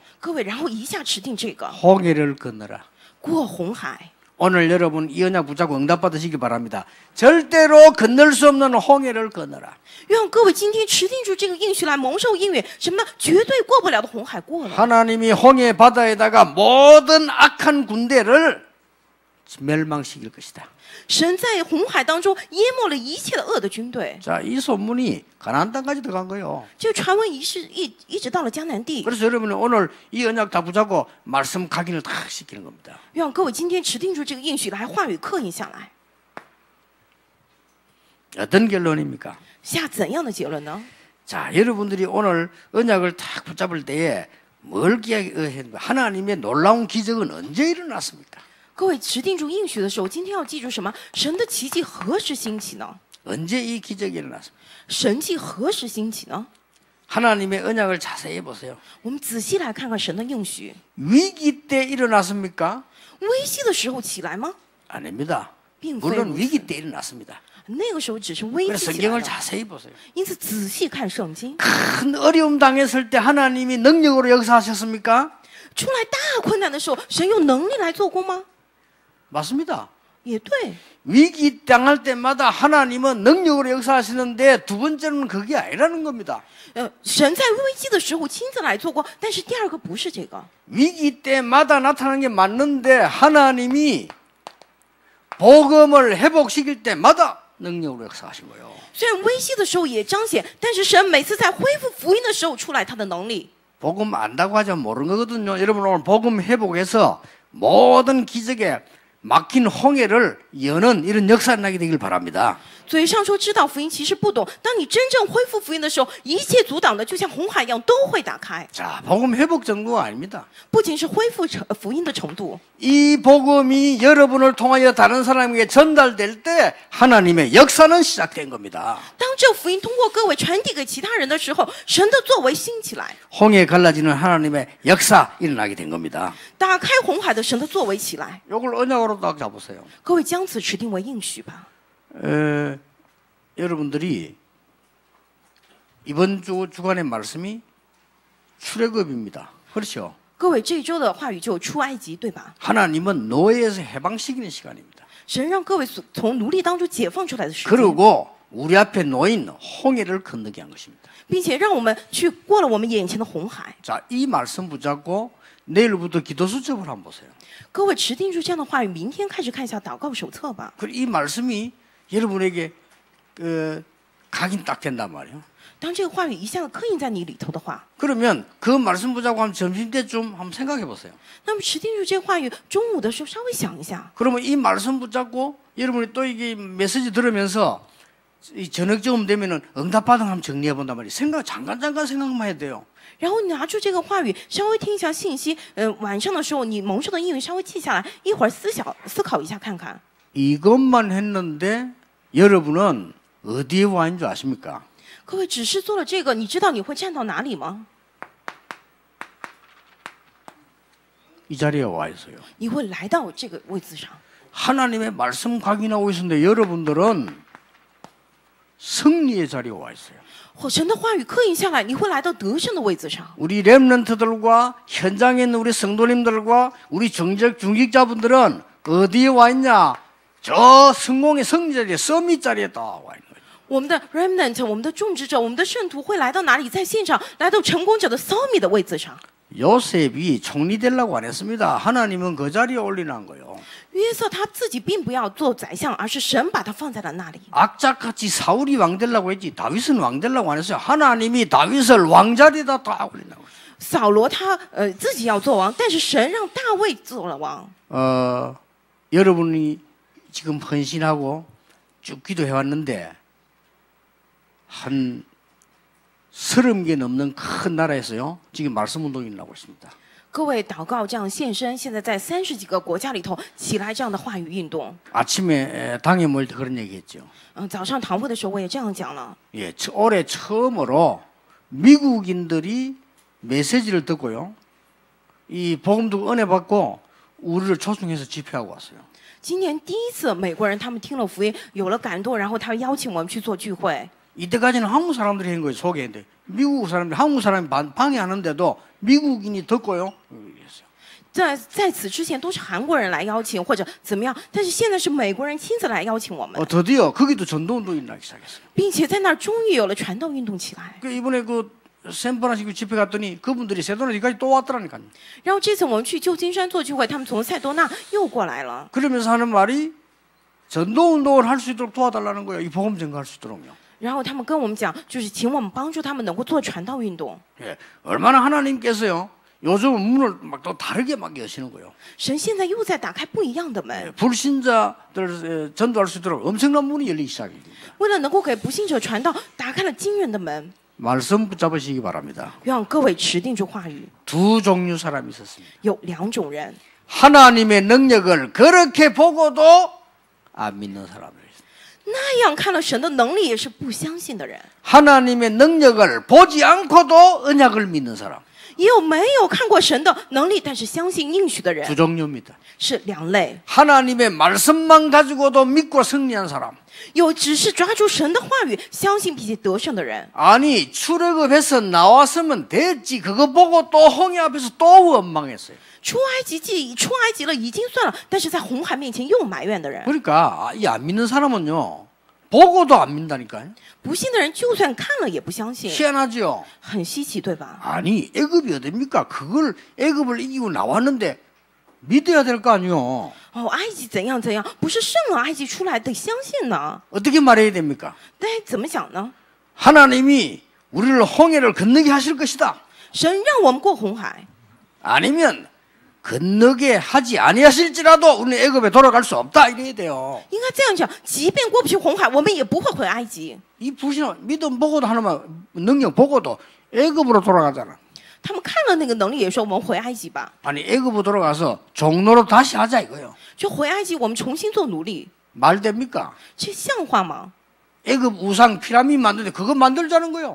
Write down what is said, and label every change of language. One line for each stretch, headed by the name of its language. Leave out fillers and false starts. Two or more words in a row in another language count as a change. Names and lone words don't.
Chinese: 各位，然后一下持定这个
Korean: 홍해를 건너라.
Chinese: 过红海。
Korean: 오늘 여러분 이 언약 붙잡고 응답 받으시길 바랍니다. 절대로 건널 수 없는 홍해를 건너라.
Chinese: 愿各位今天持定住这个应许来蒙受应允，什么呢？绝对过不了的红海过了。
Korean: 하나님이 홍해 바다에다가 모든 악한 군대를 멸망시킬 것이다.
Chinese: 神在红海当中淹没了一切的恶的军队。
Korean: 자, 이 소문이 가나안 땅까지 들어간 거예요.
Chinese: 这个传闻一直到了迦南地。
Korean: 그래서 여러분은 오늘 이 언약 다 붙잡고 말씀 각인을 다 시키는 겁니다.
Chinese: 愿各位今天持定住这个应许来，话语刻印下来。
Korean: 어떤 결론입니까?
Chinese: 下怎样的结论呢？
Korean: 자, 여러분들이 오늘 언약을 딱 붙잡을 때에 뭘 기억해야 하나님의 놀라운 기적은 언제 일어났습니까?
Chinese: 各位持定住应许的时候，今天要记住什么？神的奇迹何时兴起呢？
Korean: 언제 이 기적이 일어났습니까?
Chinese: 神迹何时兴起呢？
Korean: 하나님의 언약을 자세히 보세요.
Chinese: 我们仔细来看看神的应许。
Korean: 위기 때 일어났습니까?
Chinese: 危机的时候起来吗？
Korean: 아닙니다.
Chinese: 并非
Korean: 물론
Chinese: 如
Korean: 위기
Chinese: 此。
Korean: 때 일어났습니다.
Chinese: 那个时候只是危
Korean: 그래서
Chinese: 机起来
Korean: 성경을
Chinese: 了。
Korean: 자세히 보세요.
Chinese: 因此仔细看圣经，
Korean: 큰 어려움 당했을 때 하나님이 능력으로 역사하셨습니까?
Chinese: 出来大困难的时候，神有能力来做工吗？
Korean: 맞습니다.
Chinese: 也对。
Korean: 위기 당할 때마다 하나님은 능력으로 역사하시는데 두 번째는 그게 아니라는 겁니다.
Chinese: 神在危机的时候亲自来做过，但是第二个不是这个。
Korean: 위기 때마다 나타나는 게 맞는데 하나님이 복음을 회복시킬 때마다 능력으로 역사하신 거예요.
Chinese: 虽然危机的时候也彰显，但是神每次在恢复福音的时候出来他的能力。
Korean: 복음 안다고 하자면 모르는 거거든요. 여러분 오늘 복음 회복해서 모든 기적에 막힌 홍해를 여는 이런 역사 나게 되길 바랍니다.
Chinese: 嘴上说知道福音，其实不懂。当你真正恢复福音的时候，一切阻挡的就像红海一样都会打开。
Korean: 자, 복음 회복 정도가 아닙니다.
Chinese: 不仅是恢复福音的程度，
Korean: 이 복음이 여러분을 통하여 다른 사람에게 전달될 때 하나님의 역사는 시작된 겁니다.
Chinese: 当这福音通过各位传递给其他人的时候，神的作为兴起来，
Korean: 홍해 갈라지는 하나님의 역사 일어나게 된 겁니다.
Chinese: 打开红海的神的作为起来。
Korean: 이걸 언약으로 딱 잡으세요.
Chinese: 各位将此持定为应许吧。
Korean: 여러분들이 이번 주간의 말씀이 출애굽입니다. 그렇죠?
Chinese: 各位这一周的话语就出埃及，对吧？
Korean: 하나님은 노예에서 해방시키는 시간입니다.
Chinese: 神让各位从奴隶当中解放出来的时间。
Korean: 그리고 우리 앞에 놓인 홍해를 건너게 한 것입니다.
Chinese: 并且让我们去过了我们眼前的红海。
Korean: 자, 이 말씀 붙잡고 내일부터 기도 수첩을 한번 보세요.
Chinese: 各位持定住这样的话语，明天开始看一下祷告手册吧。
Korean: 이 말씀이 여러분에게 각인 딱 된단 말이에요.
Chinese: 当这个话语一下子刻印在你里头的话，
Korean: 그러면 그 말씀 붙잡고 한 점심때쯤 한번 생각해 보세요.
Chinese: 那么持定住这个话语，中午的时候稍微想一下，
Korean: 그러면 이 말씀 붙잡고 여러분이 또 이게 메시지 들으면서 이 저녁쯤 되면은 응답받은 한번 정리해 본단 말이에요. 잠깐 생각만 해도 돼요.
Chinese: 然后你拿出这个话语，稍微听一下信息。晚上的时候你蒙受的应允稍微记下来，一会儿思考一下看看。
Korean: 이것만 했는데 여러분은 어디에 와 있는 줄 아십니까?
Chinese: 各位只是做了这个，你知道你会站到哪里吗？
Korean: 이 자리에 와 있어요.
Chinese: 你会来到这个位置上。
Korean: 하나님의 말씀 각인하고 있는데 여러분들은 승리의 자리에 와 있어요.
Chinese: 神的话语刻印下来，你会来到得胜的位置上。
Korean: 우리 렘넌트들과 현장에 있는 우리 성도님들과 우리 중직자분들은 어디에 와 있냐? 저 성공의 승리 자리에 서밋 자리에 다 와 있는 거예요.
Chinese: 我们的 remnant， 我们的种植者，我们的圣徒会来到哪里？在现场，来到成功者的 summit 的位置上。
Korean: 요셉이 총리 되려고 안 했습니다. 하나님은 그 자리에 올리는 거예요.
Chinese: 约瑟他自己并不要做宰相，而是神把他放在了那里。
Korean: 악착같이 사울이 왕 되려고 했지 다윗은 왕 되려고 안 했어요. 하나님이 다윗을 왕자리에다 다 올리는 거예요.
Chinese: 扫罗他自己要做王，但是神让大卫做了王。
Korean: 여러분이 지금 헌신하고 쭉 기도해 왔는데 한 30개 넘는 큰 나라에서요. 지금 말씀 운동이 나고 있습니다.
Chinese: 各位祷告这样献身，现在在30几个国家里头起来这样的话语运动。
Korean: 아침에 당에 모일 때 그런 얘기했죠.
Chinese: 早上堂会的时候我也这样讲了。
Korean: 예, 올해 처음으로 미국인들이 메시지를 듣고요. 이 복음 듣고 은혜 받고 우리를 초청해서 집회하고 왔어요.
Chinese: 今年第一次美国人他们听了福音，有了感动，然后他邀请我们去做聚会。
Korean: 이때까지는 한국 사람들이 한 거예요. 소개했는데 미국 사람들, 한국 사람이 방해하는데도 미국인이 듣고요.
Chinese: 在此之前都是韩国人来邀请或者怎么样，但是现在是美国人亲自来邀请我们，
Korean: 드디어 거기도 전도운동이 나기 시작했어요.
Chinese: 并且在那儿终于有了传道运动起来。
Korean: 이번에 그 샌프란시스코 집회 갔더니 그분들이 세도나까지 또 왔더라니까요.
Chinese: 然后这次我们去旧金山做聚会，他们从塞多纳又过来了。
Korean: 그러면서 하는 말이 전도운동을 할 수 있도록 도와달라는 거예요. 이 복음 전가할 수 있도록요.
Chinese: 然后他们跟我们讲，就是请我们帮助他们能够做传道运动。
Korean: 예, 얼마나 하나님께서요. 요즘 문을 막 또 다르게 막 여시는 거예요.
Chinese: 神现在又在打开不一样的门，
Korean: 예, 불신자들 전도할 수 있도록 엄청난 문이 열리기 시작합니다.
Chinese: 为了能够给不信者传道，打开了惊人的门。
Korean: 말씀 붙잡으시기 바랍니다.
Chinese: 让各位持定住话语。
Korean: 두 종류 사람이 있었습니다.
Chinese: 有2种人，
Korean: 하나님의 능력을 그렇게 보고도 안 믿는 사람들.
Chinese: 那样看了神的能力也是不相信的人，
Korean: 하나님의 능력을 보지 않고도 언약을 믿는 사람.
Chinese: 也有没有看过神的能力但是相信应许的人，
Korean: 두 종류입니다.
Chinese: 是2类。
Korean: 하나님의 말씀만 가지고도 믿고 승리한 사람.
Chinese: 有只是抓住神的话语，相信并且得胜的人。
Korean: 아니 출애굽에서 나왔으면 됐지. 그거 보고 또 홍해 앞에서 또 원망했어요.
Chinese: 出埃及了已经算了，但是在红海面前又埋怨的人。
Korean: 그러니까 이 안 믿는 사람은요. 보고도 안 믿다니까요.
Chinese: 不信的人就算看了也不相信，
Korean: 희한하죠.
Chinese: 很稀奇，对吧？
Korean: 아니 애굽이 어딥니까? 그걸 애굽을 이기고 나왔는데 믿어야 될 거 아니요.
Chinese: 埃及怎样怎样，不是胜了埃及出来得相信呢？
Korean: 어떻게 말해야 됩니까?
Chinese: 但怎么讲呢？
Korean: 하나님이 우리를 홍해를 건너게 하실 것이다.
Chinese: 神让我们过红海，
Korean: 아니면 건너게 하지 아니하실지라도 우리는 애굽에 돌아갈 수 없다 이래야 돼요.
Chinese: 应该这样讲，即便过不去红海，我们也不会回埃及。
Korean: 이 불신 믿음 보고도 하나만 능력 보고도 애굽으로 돌아가잖아.
Chinese: 他们看了那个能力，也说我们回埃及吧，
Korean: 아니 애굽으로 돌아가서 종로로 다시 하자 이거요.
Chinese: 就回埃及，我们重新做奴隶，
Korean: 말 됩니까?
Chinese: 这像话吗？
Korean: 애굽 우상 피라미드 만드는데 그거 만들자는 거요.